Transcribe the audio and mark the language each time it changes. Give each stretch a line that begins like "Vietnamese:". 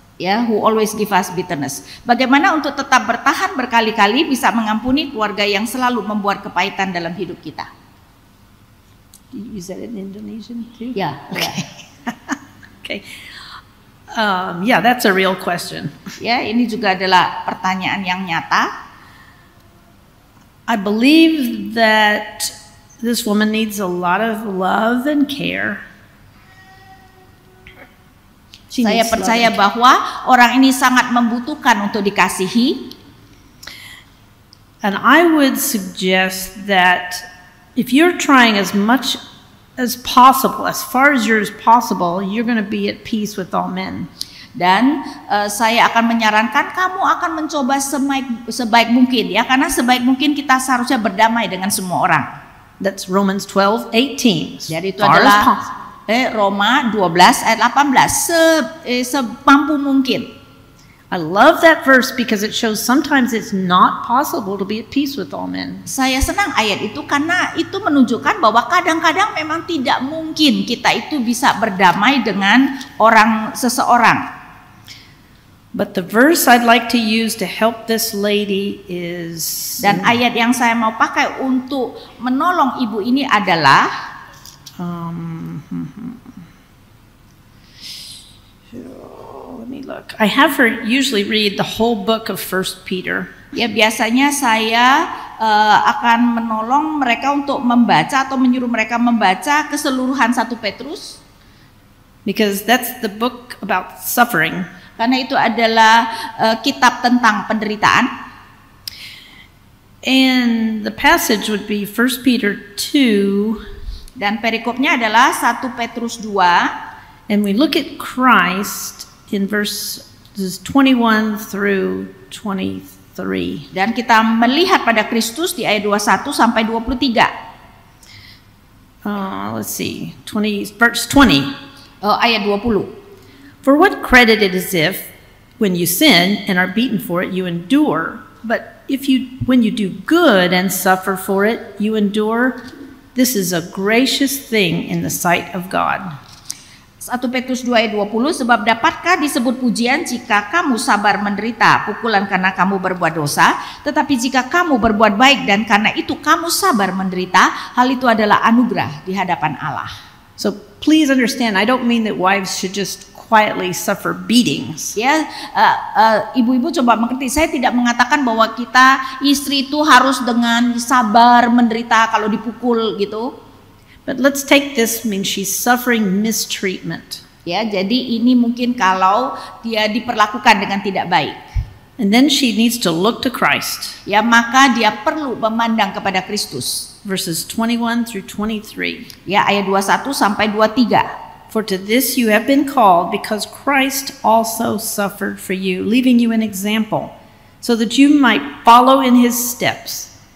English: Ya, who always give us bitterness.
Indonesian: Bagaimana untuk tetap bertahan berkali-kali bisa mengampuni keluarga yang selalu membuat kepahitan dalam hidup kita?
English: You said it in Indonesian too?
Indonesian: Ya.
English: Okay. Yeah, that's a real question.
Indonesian: Ya, ini juga adalah pertanyaan yang nyata.
English: I believe that this woman needs a lot of love and care.
Indonesian: Saya percaya bahwa orang ini sangat membutuhkan untuk dikasihi.
English: And I would suggest that if you're trying as much as possible, as far as you're possible, you're going to be at peace with all men.
Indonesian: Dan saya akan menyarankan kamu akan mencoba sebaik mungkin ya, karena sebaik mungkin kita seharusnya berdamai dengan semua orang.
English: That's Romans 12:18.
Indonesian: Jadi itu adalah Roma 12 ayat 18 semampu mungkin.
English: I love that verse because it shows sometimes it's not possible to be at peace with all men.
Indonesian: Saya senang ayat itu karena itu menunjukkan bahwa kadang-kadang memang tidak mungkin kita itu bisa berdamai dengan seseorang.
English: But the verse I'd like to use to help this lady is,
Indonesian: Dan ayat yang saya mau pakai untuk menolong ibu ini adalah
English: let me look. I have her usually read the whole book of 1 Peter.
Indonesian: Ya, biasanya saya akan menolong mereka untuk membaca atau menyuruh mereka membaca keseluruhan 1 Petrus.
English: Because that's the book about suffering.
Indonesian: Karena itu adalah kitab tentang penderitaan.
English: And the passage would be 1 Peter 2.
Indonesian: Dan perikopnya adalah 1 Petrus 2.
English: And we look at Christ in verses 21 through 23.
Indonesian: Dan kita melihat pada Kristus di ayat 21 sampai 23.
English: Let's see, verse 20.
Indonesian: Ayat 20.
English: For what credit it is if, when you sin and are beaten for it, you endure. But when you do good and suffer for it, you endure. This is a gracious thing in the sight of God.
Indonesian: 1 Petrus 2 ayat 20, sebab dapatkah disebut pujian jika kamu sabar menderita pukulan karena kamu berbuat dosa, tetapi jika kamu berbuat baik dan karena itu kamu sabar menderita, hal itu adalah anugerah di hadapan Allah.
English: So please understand, I don't mean that wives should just quietly suffer beatings.
Indonesian: Ya, ibu-ibu coba mengerti, saya tidak mengatakan bahwa kita istri itu harus dengan sabar menderita kalau dipukul gitu.
English: But let's take this, means she's suffering mistreatment.
Indonesian: Ya, jadi ini mungkin kalau dia diperlakukan dengan tidak baik.
English: And then she needs to look to Christ.
Indonesian: Ya, maka dia perlu memandang kepada Kristus.
English: Verses 21 through 23.
Indonesian: Ya, ayat 21 sampai 23.
English: For to this you have been called, because Christ also suffered for you, leaving you an example, so that you might follow in his steps.